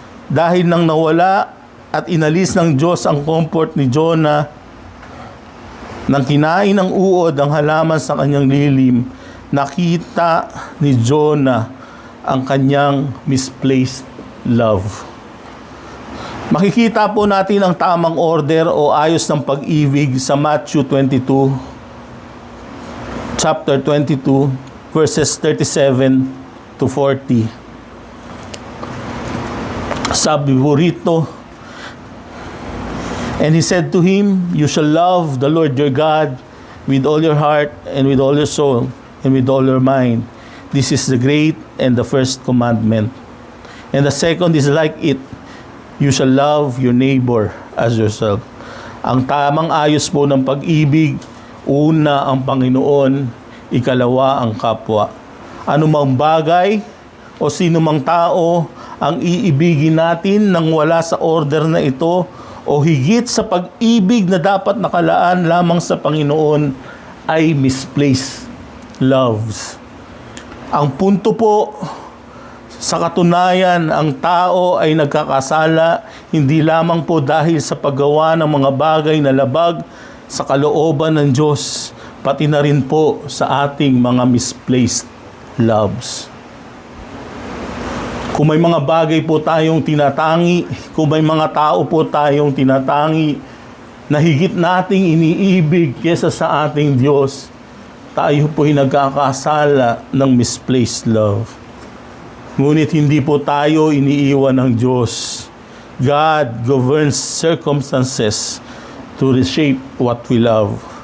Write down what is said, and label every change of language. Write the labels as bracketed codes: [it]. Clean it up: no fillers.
[tl] Dahil nang nawala at inalis ng Diyos ang comfort ni Jonah, nang kinain ng uod ang halaman sa kanyang lilim, nakita ni Jonah ang kanyang misplaced love. Makikita po natin ang tamang order o ayos ng pag-ibig sa Matthew 22, chapter 22, verses 37 to 40. Sabi po rito, [en] and he said to him, you shall love the Lord your God with all your heart and with all your soul and with all your mind. This is the great and the first commandment. And the second is like it, you shall love your neighbor as yourself. [tl] Ang tamang ayos po ng pag-ibig, una ang Panginoon, ikalawa ang kapwa. Anumang bagay o sinumang tao ang iibigin natin nang wala sa order na ito o higit sa pag-ibig na dapat nakalaan lamang sa Panginoon ay misplaced loves. Ang punto po, sa katunayan, ang tao ay nagkakasala hindi lamang po dahil sa paggawa ng mga bagay na labag sa kalooban ng Diyos, pati na rin po sa ating mga misplaced loves. Kung may mga bagay po tayong tinatangi, kung may mga tao po tayong tinatangi na higit nating iniibig kesa sa ating Diyos, tayo po'y nagkakasala ng misplaced love. Ngunit hindi po tayo iniiwan ng Diyos. [en] God governs circumstances to reshape what we love.